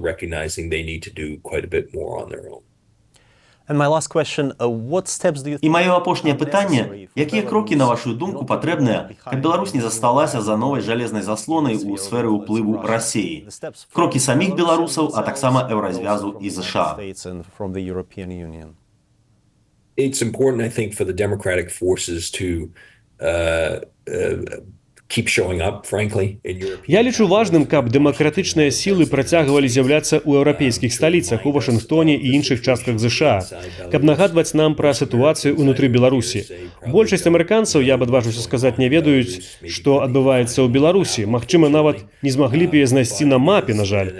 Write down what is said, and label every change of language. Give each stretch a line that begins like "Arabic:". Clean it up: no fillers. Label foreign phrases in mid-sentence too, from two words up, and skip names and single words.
Belarusian: І маё апошняе пытанне, якія крокі, на вашу думку, патрэбныя, каб Беларусь не засталася за новай жалезнай заслонай у сферы ўплыву Расіі? Крокі саміх беларусаў, а таксама еўразвязу і ЗША.
English: It's important, I think, for the democratic forces to keep showing up, frankly, in European.
Belarusian: Я лічу важным, каб дэмакратычныя сілы працягвалі з'яўляцца ў еўрапейскіх сталіцах, у Вашынгтоне і іншых частках ЗША, каб нагадваць нам пра сітуацыю ўнутры Беларусі. Большасць амерыканцаў, я б адважуся сказаць, не ведаюць, што адбываецца ў Беларусі. Магчыма, нават не змаглі б яе знайсці на мапе, на жаль.